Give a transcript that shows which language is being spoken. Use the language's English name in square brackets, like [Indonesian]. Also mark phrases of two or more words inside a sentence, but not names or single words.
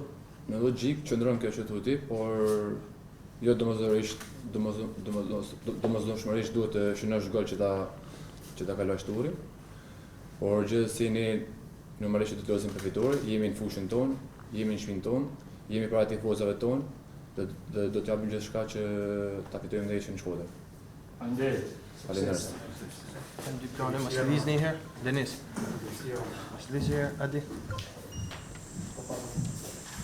[Albanian] Në logjik qëndron kjo që thuti, por jo domosdoshmërisht duhet të shënosh gol që ta kalosh turin. Por gjithsesi ne normalisht do të lozim për fitore, jemi në fushën tonë, jemi në shtëpinë tonë, jemi para tifozëve tonë dhe do të japim gjithçka që ta fitojmë ndeshjen në Shkodër. Faleminderit. [English] Can you tell them what's Lee's name here? Dennis. What's Lee's here, Adi?